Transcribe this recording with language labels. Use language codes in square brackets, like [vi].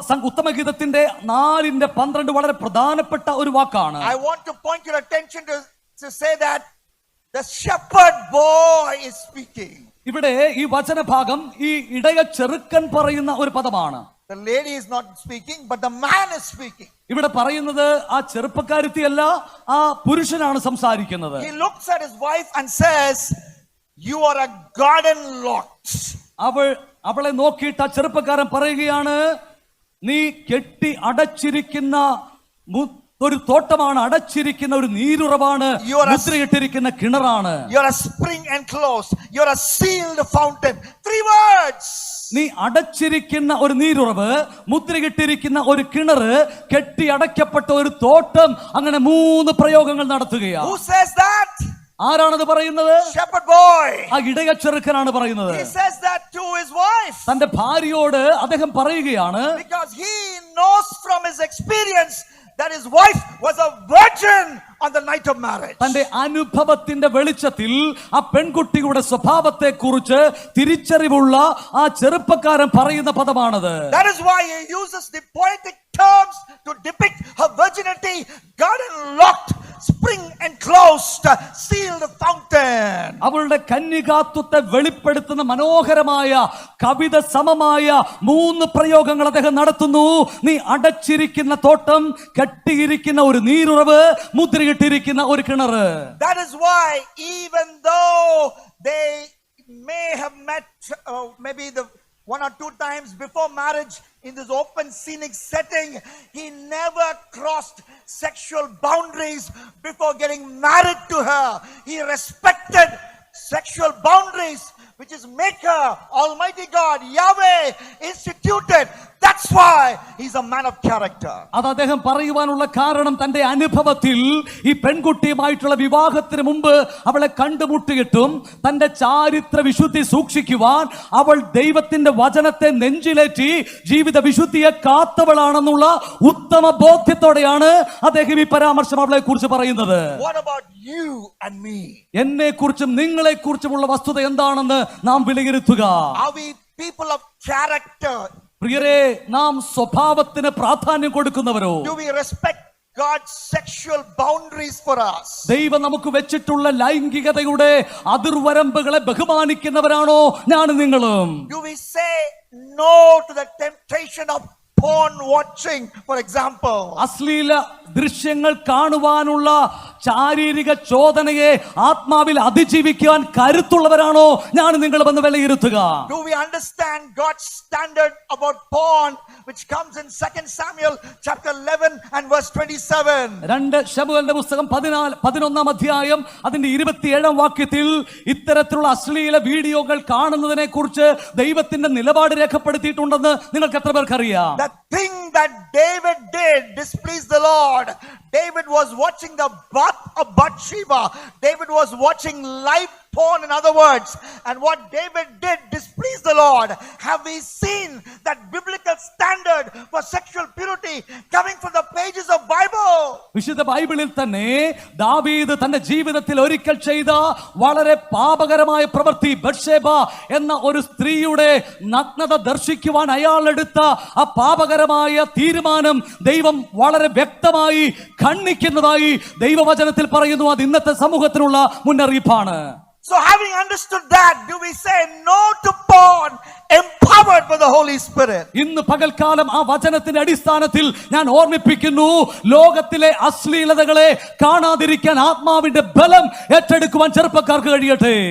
[ml] ഉത്തമഗീതത്തിന്റെ 4:12 വളരെ പ്രധാനപ്പെട്ട ഒരു വാക്കാണ്. [en] I want to point your attention to say that the shepherd boy is speaking. [ml] ഇവിടെ ഈ വചനഭാഗം ഈ ഇടയ ചെറുക്കൻ പറയുന്ന ഒരു പദമാണ്. [en] The lady is not speaking, but the man is speaking. [ml] ഇവിടെ പറയുന്നത് ആ ചെറുപ്പക്കാരത്തിയല്ല, ആ പുരുഷനാണ് സംസാരിക്കുന്നത്. [en] He looks at his wife and says, you are a garden lot. [ml] അവളെ നോക്കിയിട്ട് ആ ചെറുപ്പക്കാരൻ പറയുകയാണ്, നീ കെട്ടി അടച്ചിരിക്കുന്ന ഒരു തോട്ടമാണ്, അടച്ചിരിക്കുന്ന ഒരു നീരുറവാണ്, മുദ്രയിട്ടിരിക്കുന്ന കിണറാണ്. [en] You are a spring enclosed, you are a sealed fountain. 3 words. [ml] നീ അടച്ചിരിക്കുന്ന ഒരു നീരുറവ്, മുദ്രയിട്ടിരിക്കുന്ന ഒരു കിണറ്, കെട്ടി അടയ്ക്കപ്പെട്ട ഒരു തോട്ടം, അങ്ങനെ 3 പ്രയോഗങ്ങൾ നടത്തുകയാണ്. [en] Who says that? [ml] ആരാണത് പറയുന്നത്? [en] Shepherd boy. [ml] ആ ഇടയ ചെറുക്കനാണ് പറയുന്നത്. [en] He says that to his wife. [ml] തന്റെ ഭാര്യയോട് അദ്ദേഹം പറയുകയാണ്, [en] because he knows from his experience that his wife was a virgin on the night of marriage. [ml] തന്റെ അനുഭവത്തിന്റെ വെളിച്ചത്തിൽ ആ പെൺകുട്ടിയുടെ സ്വഭാവത്തെ കുറിച്ച് തിരിച്ചറിവുള്ള ആ ചെറുപ്പക്കാരൻ പറയുന്ന പദമാണത്. [en] That is why he uses the poetic terms to depict her virginity, garden locked, spring enclosed, sealed fountain. [ml] അവളുടെ കന്യകാത്വത്തെ വെളിപ്പെടുത്തുന്ന മനോഹരമായ കവിത സമമായ 3 പ്രയോഗങ്ങൾ അദ്ദേഹം നടത്തുന്നു. നീ അടച്ചിരിക്കുന്ന തോട്ടം, കെട്ടിയിരിക്കുന്ന ഒരു നീരുറവ്, മുദ്രയിട്ടിരിക്കുന്ന ഒരു കിണറ്. [en] That is why even though they may have met maybe the 1 or 2 times before marriage in this open scenic setting, he never crossed sexual boundaries before getting married to her. He respected sexual boundaries which is Maker, Almighty God, Yahweh instituted. That's why he's a man of character. [ml] അത് അദ്ദേഹം പറയുവാനുള്ള കാരണം തന്റെ അനുഭവത്തിൽ ഈ പെൺകുട്ടിയുമായിട്ടുള്ള വിവാഹത്തിന് മുമ്പ് അവളെ കണ്ടുമുട്ടിയിട്ടും തന്റെ ചാരിത്ര വിശുദ്ധി സൂക്ഷിക്കുവാൻ അവൾ ദൈവത്തിന്റെ വചനത്തെ നെഞ്ചിലേറ്റി ജീവിത വിശുദ്ധിയെ കാത്തവളാണെന്നുള്ള ഉത്തമ ബോധ്യത്തോടെയാണ് അദ്ദേഹം ഈ പരാമർശം അവളെ കുറിച്ച് പറയുന്നത്. [en] What about you and me? [ml] എന്നെ കുറിച്ചും നിങ്ങളെ കുറിച്ചുമുള്ള വസ്തുത എന്താണെന്ന് നാം വിലയിരുത്തുക. [en] Are we people of character? [ml] പ്രിയരെ, നാം സ്വഭാവത്തിന് പ്രാധാന്യം കൊടുക്കുന്നവരോ? [en] Do we respect God's sexual boundaries for us? [ml] ദൈവം നമുക്ക് വെച്ചിട്ടുള്ള ലൈംഗികതയുടെ അതിർവരമ്പുകളെ ബഹുമാനിക്കുന്നവരാണോ ഞാനും നിങ്ങളും? [en] Do we say no to the temptation of porn watching, for example? [ml] അശ്ലീല ദൃശ്യങ്ങൾ കാണുവാനുള്ള ശാരീരിക ചോദനയെ ആത്മാവിൽ അതിജീവിക്കാൻ കരുത്തുള്ളവരാണോ ഞാൻ നിങ്ങൾ വന്ന് വിലയിരുത്തുക. [en] Do we understand God's standard about porn, which comes in 2 Samuel chapter 11 and verse 27? [ml] 2 ശമൂവേലിന്റെ പുസ്തകം 11-ാം അധ്യായം അതിന്റെ 27-ാം വാക്യത്തിൽ ഇത്തരത്തിലുള്ള അശ്ലീല വീഡിയോകൾ കാണുന്നതിനെ കുറിച്ച് ദൈവത്തിന്റെ നിലപാട് രേഖപ്പെടുത്തിയിട്ടുണ്ടെന്ന് നിങ്ങൾക്ക് എത്ര പേർക്കറിയാം? [en] The thing that David did displeased the Lord. David was watching the bath of Bathsheba. David was watching live porn, in other words. And what David did displeased the Lord. Have we seen that biblical standard for sexual purity coming from the pages of Bible? [ml] വിശുദ്ധ ബൈബിളിൽ തന്നെ ദാവീദ് തന്റെ ജീവിതത്തിൽ ഒരിക്കൽ ചെയ്ത വളരെ പാപകരമായ പ്രവൃത്തി, ബത്ശേബ എന്ന ഒരു സ്ത്രീയുടെ നഗ്നത ദർശിക്കുവാൻ അയാൾ എടുത്ത ആ പാപകരമായ തീരുമാനം ദൈവം വളരെ വ്യക്തമായി ഖണ്ഡിക്കുന്നതായി ദൈവവചനത്തിൽ പറയുന്നു. അത് ഇന്നത്തെ സമൂഹത്തിനുള്ള മുന്നറിയിപ്പാണ്. [en] So having understood that, do we say no to porn, empowered by the Holy Spirit? [ml] ഇന്ന് പകൽക്കാലം ആ വചനത്തിന്റെ അടിസ്ഥാനത്തിൽ ഞാൻ ഓർമ്മിപ്പിക്കുന്നു, ലോകത്തിലെ അശ്ലീലതകളെ കാണാതിരിക്കാൻ ആത്മാവിന്റെ ബലം ഏറ്റെടുക്കുവാൻ ചെറുപ്പക്കാർക്ക് കഴിയട്ടെ.